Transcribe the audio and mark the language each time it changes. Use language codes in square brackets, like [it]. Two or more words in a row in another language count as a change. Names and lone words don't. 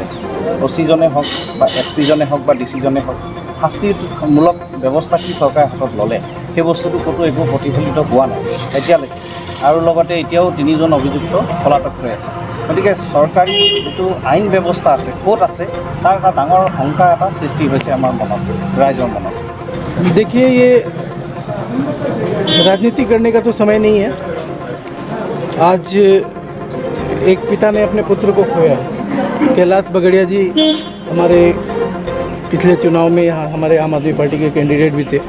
[as] অচিজনে হওক বা এছপিজনে হওক বা ডিচিজনে হওক, শাস্তিমূলক ব্যৱস্থা কি চৰকাৰে হাতত ল'লে, সেই বস্তুটো ক'তো একো প্ৰতিফলিত হোৱা নাই এতিয়ালৈকে। আৰু লগতে এতিয়াও 3জন অভিযুক্ত পলাতক হৈ আছে। গতিকে চৰকাৰী যিটো আইন ব্যৱস্থা আছে, ক'ত আছে, তাৰ এটা ডাঙৰ শংকা এটা সৃষ্টি হৈছে আমাৰ মনত, ৰাইজৰ মনত। [hi] देखिए, ये राजनीति करने का तो समय नहीं है। आज एक पिता ने अपने पुत्र को खोया। कैलाश बगड़िया जी हमारे पिछले चुनाव में यहाँ हमारे आम आदमी पार्टी के कैंडिडेट भी थे।